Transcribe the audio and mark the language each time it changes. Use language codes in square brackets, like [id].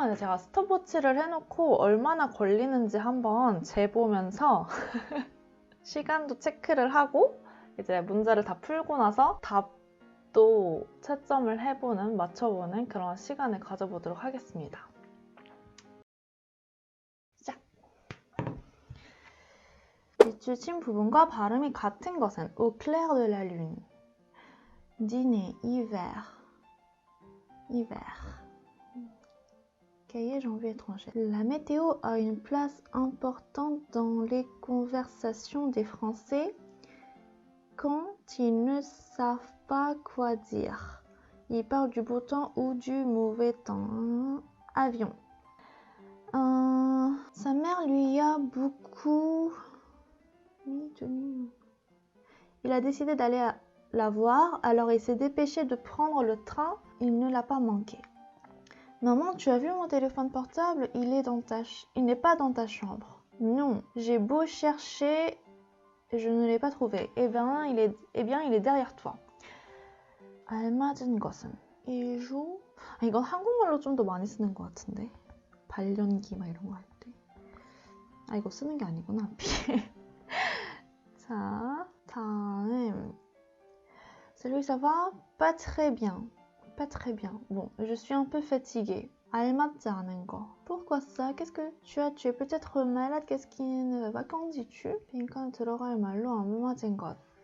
[ko] 그래서 제가 스톱워치를 해놓고 얼마나 걸리는지 한번 재보면서 시간도 체크를 하고 이제 문제를 다 풀고 나서 답도 채점을 해보는, 맞춰보는 그런 시간을 가져보도록 하겠습니다. 시작! 밑줄 부분과 발음이 같은 것은 [fr] au clair de la lune, dîner, hiver. Cahier janvier étranger. La météo a une place importante dans les conversations des Français quand ils ne savent pas quoi dire. Ils parlent du beau temps ou du mauvais temps. Avion. Sa mère lui a beaucoup... Il a décidé d'aller la voir, alors il s'est dépêché de prendre le train. Il ne l'a pas manqué. Maman, tu as vu mon téléphone portable? Il n'est pas dans ta chambre. Non, j'ai beau chercher, je ne l'ai pas trouvé. Eh bien, il est derrière toi. [ko] 알맞은 것은 [fr] il joue. [ko] 이건 한국말로 좀 더 많이 쓰는 것 같은데. 발연기 막 이런 거 할 때. 이거 쓰는 게 아니구나. 자, 다음. [fr] Salut, ça va? Pas très bien. Pas très bien. Bon, je suis un peu fatiguée. [ko] 알맞지 않은 거. [fr] Pourquoi ça? Qu'est-ce que tu as? Tu es peut-être malade? Qu'est-ce qui ne va pas? Qu'en dis-tu? [ko] 그러니까 들어갈 말로 안 맞은 것.